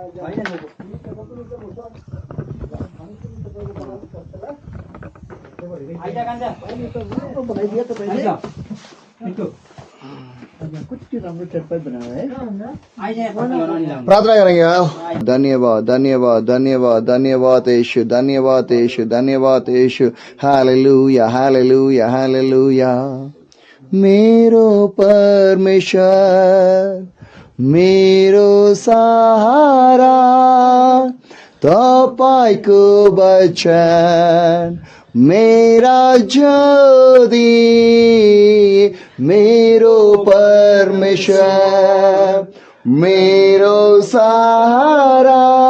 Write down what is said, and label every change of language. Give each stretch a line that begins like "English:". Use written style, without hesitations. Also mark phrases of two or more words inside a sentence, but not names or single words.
Hindi: प्रार्थना करेंगे. धन्यवाद धन्यवाद धन्यवाद धन्यवाद यीशु धन्यवाद यीशु धन्यवाद यीशु. हालेलुया हालेलुया हालेलुया.
Nepali: मेरो परमेश्वर मेरो सहारा तपाईको वचन मेरा ज्योति मेरो परमेश्वर मेरो सहारा